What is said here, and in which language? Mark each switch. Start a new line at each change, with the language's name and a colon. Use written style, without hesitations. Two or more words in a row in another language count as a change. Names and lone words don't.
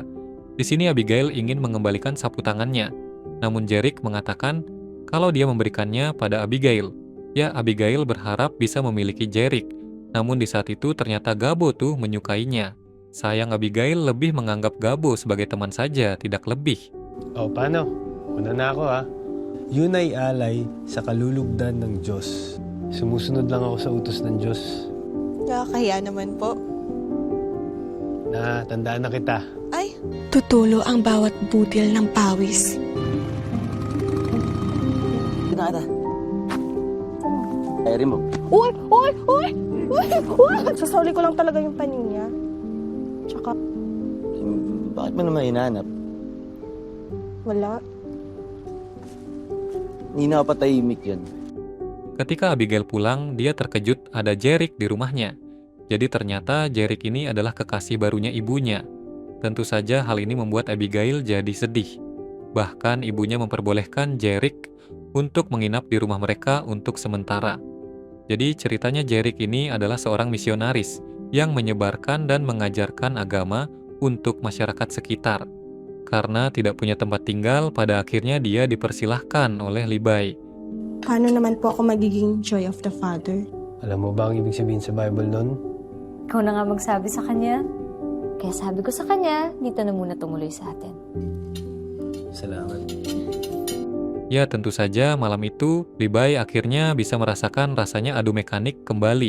Indonesian: Di sini Abigail ingin mengembalikan sapu tangannya, namun Jeric mengatakan kalau dia memberikannya pada Abigail. Ya, Abigail berharap bisa memiliki Jeric, namun di saat itu ternyata Gabo tuh menyukainya. Sayang Abigail lebih menganggap Gabo sebagai teman saja, tidak lebih.
Filipino: O, paano? Una na ako ah. Yun ay alay sa kalulugdan ng Diyos. Sumusunod lang ako sa utos ng Diyos. Nakakahiya naman po. Tandaan na kita. Ay, tutulo ang bawat butil ng pawis. Pinakita. Ay, rin mo. Uy! Sasauli ko lang talaga yung panin niya. Tsaka, Bakit mo naman hinahanap? wala. Hindi nakapatahimik yan.
Indonesian: Ketika Abigail pulang, dia terkejut ada Jerick di rumahnya. Jadi ternyata Jerick ini adalah kekasih barunya ibunya. Tentu saja hal ini membuat Abigail jadi sedih. Bahkan ibunya memperbolehkan Jerick untuk menginap di rumah mereka untuk sementara. Jadi ceritanya Jerick ini adalah seorang misionaris yang menyebarkan dan mengajarkan agama untuk masyarakat sekitar. Karena tidak punya tempat tinggal, pada akhirnya dia dipersilahkan oleh Libay.
Filipino: Paano naman po ako magiging
English: joy of the father?
Filipino: Alam mo ba ang ibig sabihin sa Bible nun? Ikaw na nga magsabi sa kanya. Kaya sabi ko sa kanya, dito na muna tumuloy sa atin. Salamat.
Indonesian: Ya tentu saja malam itu, Libay akhirnya bisa merasakan rasanya adu mekanik kembali.